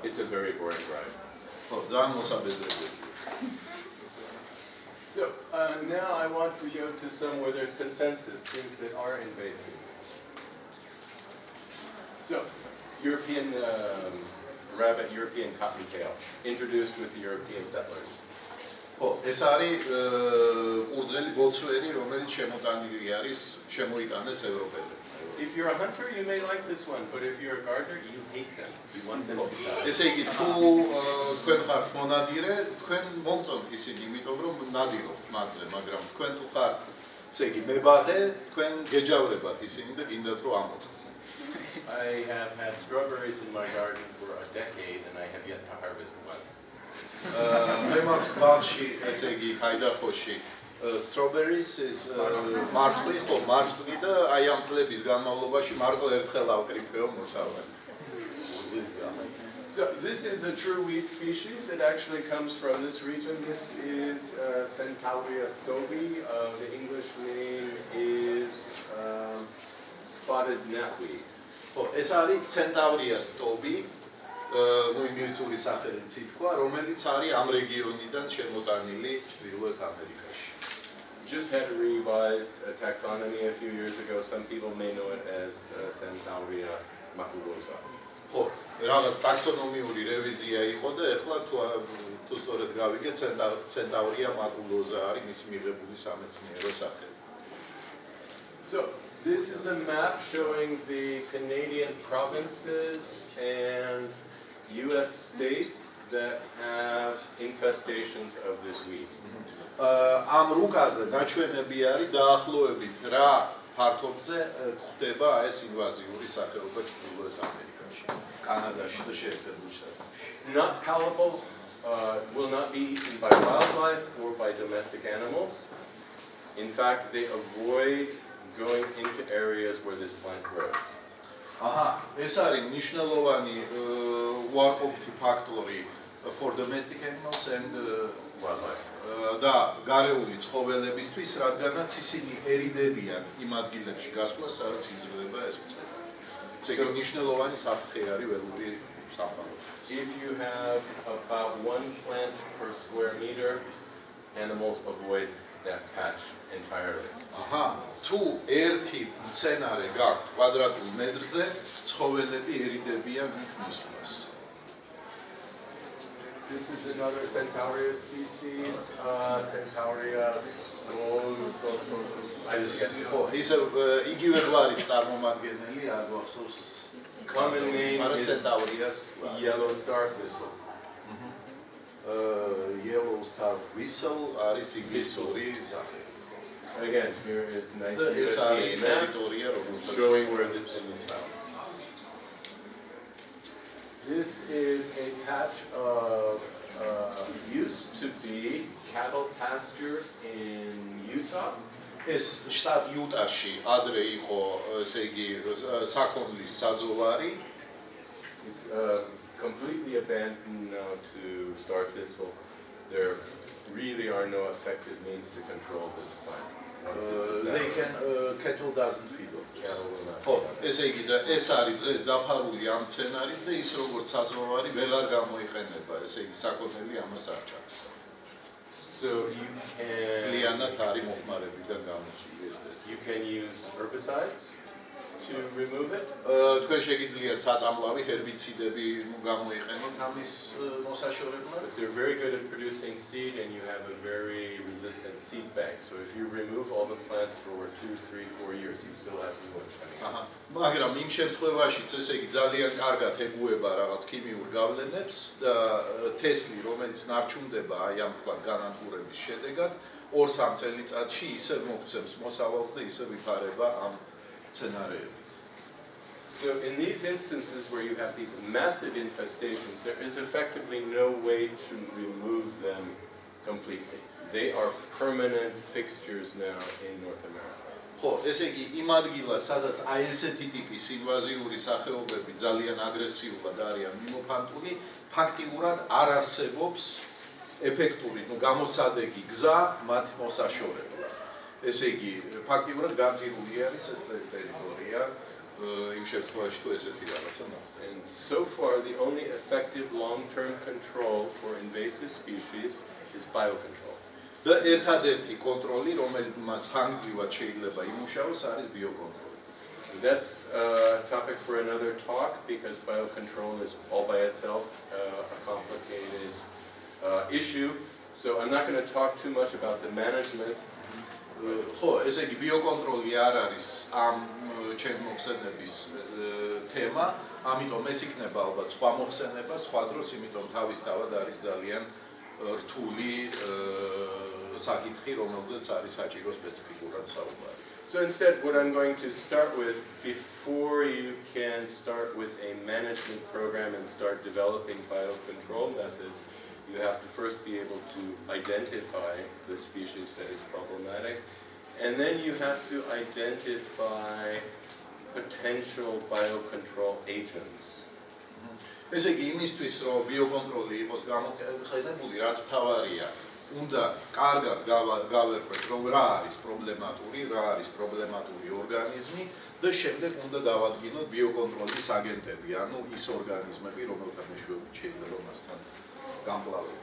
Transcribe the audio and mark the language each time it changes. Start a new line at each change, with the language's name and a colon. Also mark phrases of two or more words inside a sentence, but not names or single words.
English: It's a very boring drive.
Georgian: ხო, ძალიან მოსაბეზრებელია.
English: So now I want to go to some where there's consensus, things that are invasive. So, European rabbit, European cottontail, introduced with the European settlers.
Georgian: ხო, ეს არის კურდღელი ბოცვერი, რომელიც შემოტანილი არის, შემოიტანეს ევროპელებს.
English: If you're a hunter, you may like this one, but if you're a gardener, you hate them. You want them to die.
Georgian: ესე იგი, თუ თქვენ ხართ მონადირე, თქვენ მომწონთ ისინი, იმიტომ რომ ნადირობთ მათზე, მაგრამ თქვენ თუ ხართ, ესე იგი, მებაღე, თქვენ გეჯავრებათ ისინი და გინდათ რომ ამოწყდეთ.
English: I have had strawberries in my garden for a decade, and I have yet to harvest one.
Georgian: მე მაქვს ბაღში, ესე იგი, ხაიდახოში
English: strawberries is
Georgian: მარწყვი, ხო, მარწყვი და აი ამ წლების განმავლობაში მარტო ერთხელ ავკრიფეო მოსავალი.
English: So this is a true weed species. It actually comes from this region. This is Centaurea stovi. The English name is spotted knapweed.
Georgian: ეს არის Centaurea stovi, ინგლისური სახელით ითქვა, რომელიც არის ამ რეგიონიდან შემოტანილი ჩრდილოეთ ამერიკაში.
English: Just had a revised taxonomy a few years ago. Some people may know it as Centaurea maculosa.
Georgian: ხო, რაღაც ტაქსონომიური რევიზია იყო და ეხლა თუ სწორედ გავიგე, Centaurea maculosa არის მისი მიღებული სამეცნიერო სახელი.
English: So this is a map showing the Canadian provinces and US states that have infestations of this weed.
Georgian: ამ რუკაზე დაჩვენები არის დაახლოებით რა ფართობზე გვხვდება ეს ინვაზიური სახეობა ჩრდილოეთ ამერიკაში, კანადაში და შეერთებულ შტატებში.
English: It's not palatable, will not be eaten by wildlife or by domestic animals. In fact, they avoid going into areas where this plant grows.
Georgian: ეს არის მნიშვნელოვანი უარყოფითი ფაქტორი
English: for domestic animals and Wildlife.
Georgian: და გარეული ცხოველებისთვის, რადგანაც ისინი ერიდებიან იმ ადგილებში გასვლას, სადაც იზრდება ეს მცენარე. ეს იგი მნიშვნელოვანი საფრთხე არის ველური საფაროსთვის.
English: If you have about 1 plant per square meter, animals avoid that patch entirely.
Georgian: თუ ერთი მცენარე გაქვთ კვადრატულ მეტრზე, ცხოველები ერიდებიან მის მისვლას.
English: This is another Centaurea species, Centaurea.
Georgian: ისე იგივე გვარის წარმომადგენელი აგვახსოვს.
English: Common name is Centaurea's yellow star thistle. Yellow star whistle
Georgian: არის ინგლისური სახელი.
English: Again, here is nice
Georgian: ეს არის
English: USDA map
Georgian: ტერიტორია, რომელსაც
English: showing where this thing is found. This is a patch of used to be cattle pasture in Utah.
Georgian: ეს შტატ იუტაში ადრე იყო, ესე იგი, საქონლის საძოვარი.
English: It's completely abandoned now to star thistle. There really are no effective means to control this plant. They can cattle doesn't feed on this. Cattle will not.
Georgian: ხო, ესე იგი და ეს არის დღეს დაფარული ამ მცენარით და ის როგორც საძოვარი ვეღარ გამოიყენება, ესე იგი საქონელი ამას არ ჩანს.
English: So you can use herbicides to remove it.
Georgian: თქვენ შეგიძლიათ საწამლავი ჰერბიციდები გამოიყენოთ ამის მოსაშორებლად.
English: But they're very good at producing seed and you have a very resistant seed bank. So if you remove all the plants for 2, 3, 4 years, you still have new ones coming out.
Georgian: მაგრამ იმ შემთხვევაშიც ესე იგი ძალიან კარგად ეგუება რაღაც ქიმიურ გავლენებს და თესლი, რომელიც ნარჩუნდება აი ამ თქვა განადგურების შედეგად, 2-3 წელიწადში ისევ მოგცემს მოსავალს და ისევ იფარება ამ მცენარეები.
English: So in these instances where you have these massive infestations, there is effectively no way to remove them completely. They are permanent fixtures now in North America.
Georgian: ხო, ესე იგი იმ ადგილას, სადაც აი ესეთი ტიპის ინვაზიური სახეობები ძალიან აგრესიულად არიან მიმოფანტული, ფაქტიურად არ არსებობს ეფექტური, გამოსადეგი გზა მათ მოსაშორებლად. ესე იგი, ფაქტიურად განწირული არის ეს ტერიტორია. იმ შემთხვევაში თუ ესეთი რაღაცა მოხდება.
English: And so far the only effective long-term control for invasive species is biocontrol.
Georgian: და ერთადერთი კონტროლი, რომელმაც ხანგრძლივად შეიძლება იმუშაოს, არის ბიოკონტროლი.
English: That's a topic for another talk because biocontrol is all by itself a complicated issue. So I'm not going to talk too much about the management.
Georgian: ხო, ესე იგი ბიოკონტროლი არ არის ამ ჩემ მოხსენების თემა, ამიტომ ეს იქნება ალბათ სხვა მოხსენება, სხვა დროს, იმიტომ თავისთავად არის ძალიან რთული საკითხი, რომელზეც არის საჭირო სპეციფიკურად საუბარი.
English: So instead, what I'm going to start with, before you can start with a management program and start developing biocontrol methods, you have to first be able to identify the species that is problematic, and then you have to identify potential biocontrol agents.
Georgian: ესე იგი, იმისთვის, რომ ბიოკონტროლი იყოს გამოყენებული, რაც მთავარია, უნდა კარგად გავერკვეთ, რომ რა არის პრობლემატური ორგანიზმი და შემდეგ უნდა დავადგინოთ ბიოკონტროლის აგენტები, ანუ ის ორგანიზმები, რომელთა მეშვეობით შეიძლება მასთან გამკლავება.